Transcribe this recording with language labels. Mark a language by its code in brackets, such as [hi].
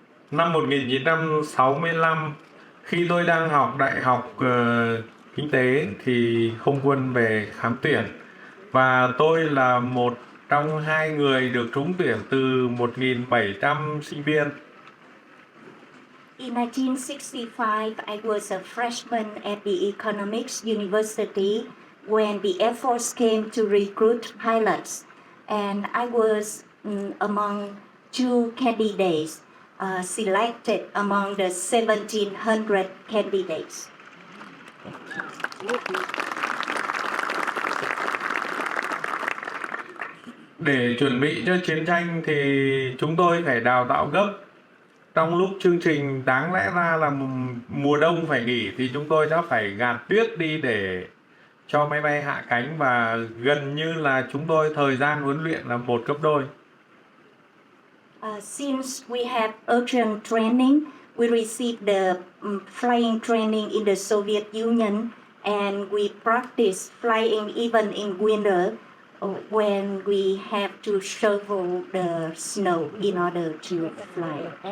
[vi] Năm 1965, khi tôi đang học đại học kinh tế thì không quân về khám tuyển. Và tôi là một trong 2 người được trúng tuyển từ 1.700 sinh viên. [en] In 1965, I was a freshman at the Economics University when the Air Force came to recruit pilots, and I was among 2 candidates selected among the 1,700 candidates. [vi] Để chuẩn bị cho chiến tranh thì chúng tôi phải đào tạo gấp. Trong lúc chương trình đáng lẽ ra là mùa đông phải nghỉ thì chúng tôi đã phải gạt tuyết đi để cho máy bay hạ cánh, và gần như là chúng tôi thời gian huấn luyện là 1 gấp đôi. [en] Since we have urgent training, we received the flying training in the Soviet Union, and we practice flying even in winter when we have to shovel the snow in order to fly.